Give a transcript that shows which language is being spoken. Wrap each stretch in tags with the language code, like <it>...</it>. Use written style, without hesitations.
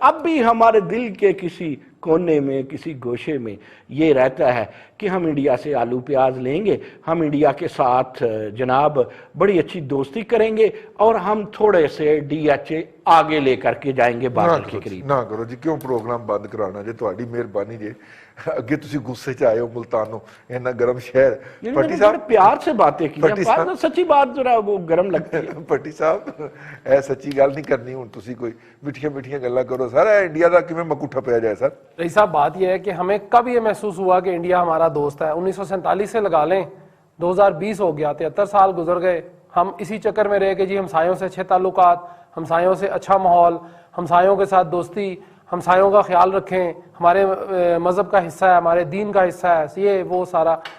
<ur>اب بھی ہمارے دل کے کسی کونے میں، کسی گوشے میں یہ رہتا ہے کہ ہم انڈیا سے آلو پیاز لیں گے، ہم انڈیا کے ساتھ جناب بڑی اچھی دوستی کریں گے اور ہم تھوڑے سے DHA آگے لے کر کے جائیں گے بادل کے قریب.</ur> <pa>نہ کرو جی، کیوں پروگرام بند کرانا جی؟ تہاڈی مہربانی جی. اگے تسی غصے چ آئے ہو ملتانوں، اینا گرم شہر.</pa> <ur>پٹی صاحب پیار سے باتیں کی ہیں، سچی بات ذرا وہ گرم لگتی ہے.</ur> <pa>پٹی صاحب اے سچی گل نہیں کرنی ہوں، تسی کوئی میٹھیاں میٹھیاں گلاں کرو. سر انڈیا دا کیویں مکو ٹھپیا جائے سر؟</pa> <ur>رئیس صاحب بات یہ ہے کہ ہمیں کب یہ محسوس ہوا کہ انڈیا ہمارا دوست ہے؟ 1947 سے لگا لیں، 2020 ہو گیا، 73 سال گزر گئے. ہم اسی چکر میں رہے کہ جی ہمسایوں سے اچھے تعلقات، ہمسایوں سے اچھا ماحول، ہمسایوں کے ساتھ دوستی، ہمسایوں کا خیال رکھیں، ہمارے مذہب کا حصہ ہے، ہمارے دین کا حصہ ہے، یہ وہ سارا.</ur>